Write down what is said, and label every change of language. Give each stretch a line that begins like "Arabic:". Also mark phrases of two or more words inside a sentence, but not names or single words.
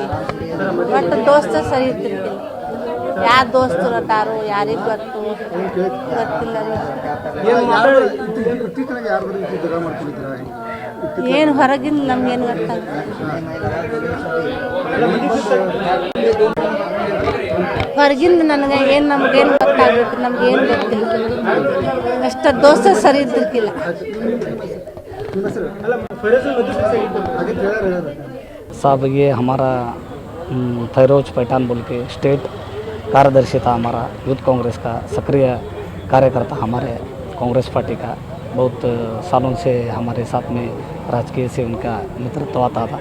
Kannada: ಒಟ್ಟು ದೋಸ್ತ ಸರಿ ಇರ್ತಿರ್ಕಿಲ್ಲ. ಯಾವ ದೋಸ್ತರು ಅಟ್ಟಾರು ಯಾರಿಗೆ ಗೊತ್ತಿಲ್ಲ ರೀ. ಏನು ಹೊರಗಿಂದ ನಮ್ಗೇನು ಗೊತ್ತಾಗ. ಹೊರಗಿಂದ ನನಗೆ ಏನು ನಮಗೇನು ಗೊತ್ತಾಗ್ಬೇಕು, ನಮ್ಗೇನು ಗೊತ್ತಿಲ್ಲ. ಅಷ್ಟು ದೋಸ್ತ ಸರಿ ಇದ್ದಿರ್ಕಿಲ್ಲ.
Hindi: साहब ये हमारा फैरोज पैठान बोल के स्टेट कार्यदर्शी था, हमारा यूथ कांग्रेस का सक्रिय कार्यकर्ता, हमारे कांग्रेस पार्टी का। बहुत सालों से हमारे साथ में राजकीय से उनका नेतृत्व आता था।